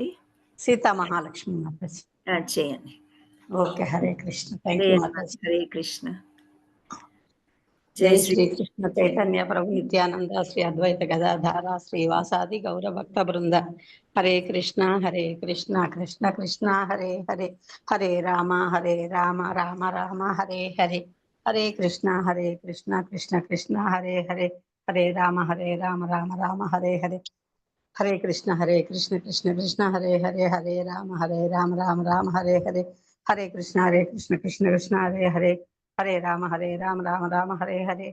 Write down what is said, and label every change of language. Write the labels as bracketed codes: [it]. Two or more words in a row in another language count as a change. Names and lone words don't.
[te] సీతా మహాలక్ష్మి మాతాజీ. చేయండి. ఓకే. హరే కృష్ణ. [en] thank you [te] మాతాజీ. [sa] హరే కృష్ణ. జై శ్రీకృష్ణ చైతన్య ప్రభు నిత్యానంద శ్రీ అద్వైత గదాధార శ్రీవాసాది గౌర భక్త బృంద. హరే కృష్ణ కృష్ణ కృష్ణ హరే హరే, హరే రామ రామ రామ హరే హరే, హరే కృష్ణ కృష్ణ కృష్ణ హరే హరే, హరే రామ రామ రామ హరే హరే, హరే కృష్ణ కృష్ణ కృష్ణ హరే హరే, హరే రామ రామ రామ హరే హరే, హరే కృష్ణ కృష్ణ కృష్ణ హరే హరే, హరే రామ రామ రామ హరే హరే,